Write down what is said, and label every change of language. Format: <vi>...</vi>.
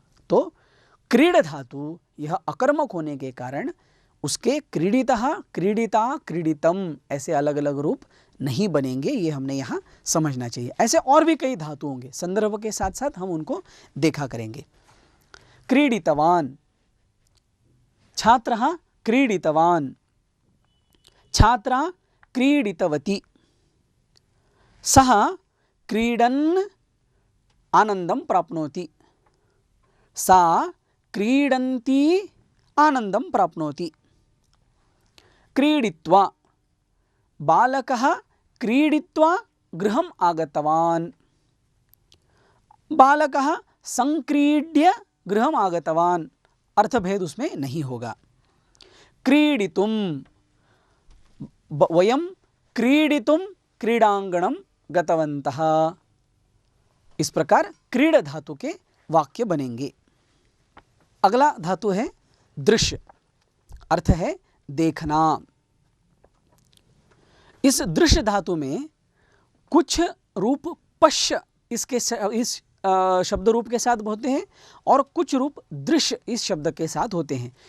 <hi>तो क्रीड धातु यह अकर्मक होने के कारण उसके क्रीडितः, क्रीडिता, क्रीडितम ऐसे अलग अलग रूप नहीं बनेंगे, ये हमने यहाँ समझना चाहिए। ऐसे और भी कई धातु होंगे, संदर्भ के साथ साथ हम उनको देखा करेंगे।</hi> <sa>क्रीडितवान, छात्रः क्रीडितवान, छात्रा क्रीडितवती, सः क्रीडन् आनंदं प्राप्नोति, सा क्रीडन्ती आनंदं प्राप्नोति। क्रीडित्वा, बालकः क्रीडित्वा गृहम् आगतवान्, बालकः संक्रीड्य गृहम् आगतवान्,</sa> <hi>अर्थभेद उसमें नहीं होगा।</hi> <sa>क्रीडितुं, वयं क्रीडितुं क्रीडांगणं गतवन्तः।</sa> <hi>इस प्रकार क्रीड धातु के वाक्य बनेंगे। अगला धातु है दृश्य, अर्थ है देखना। इस दृश्य धातु में कुछ रूप पश्य इस शब्द रूप के साथ होते हैं और कुछ रूप दृश्य इस शब्द के साथ होते हैं।</hi>